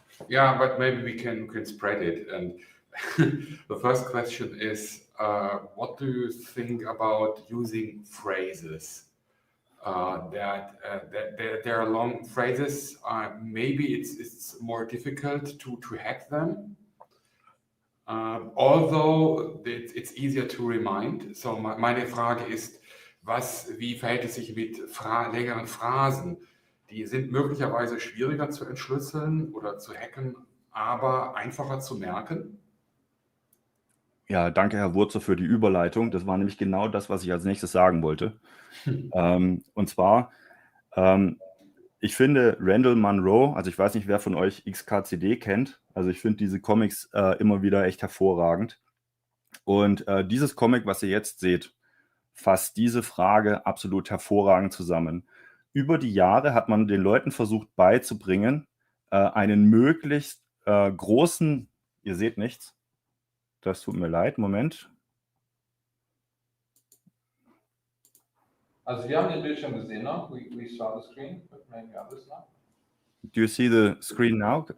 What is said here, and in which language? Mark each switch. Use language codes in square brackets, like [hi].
[en] Yeah, but maybe we can spread it. And the first question is, what do you think about using phrases? That there are long phrases. Maybe it's more difficult to hack them. Although it's easier to remind. [de] So meine Frage ist, wie verhält es sich mit längeren Phrasen? Die sind möglicherweise schwieriger zu entschlüsseln oder zu hacken, aber einfacher zu merken. Ja, danke, Herr Wurzer, für die Überleitung. Das war nämlich genau das, was ich als nächstes sagen wollte. Und zwar, ich finde Randall Munroe, also ich weiß nicht, wer von euch XKCD kennt, also ich finde diese Comics immer wieder echt hervorragend. Und dieses Comic, was ihr jetzt seht, fasst diese Frage absolut hervorragend zusammen. Über die Jahre hat man den Leuten versucht beizubringen, einen möglichst großen, ihr seht nichts, das tut mir leid, Moment. Also wir haben den Bildschirm gesehen, ne? [en] We saw the screen, but maybe others not. Do you see the screen now?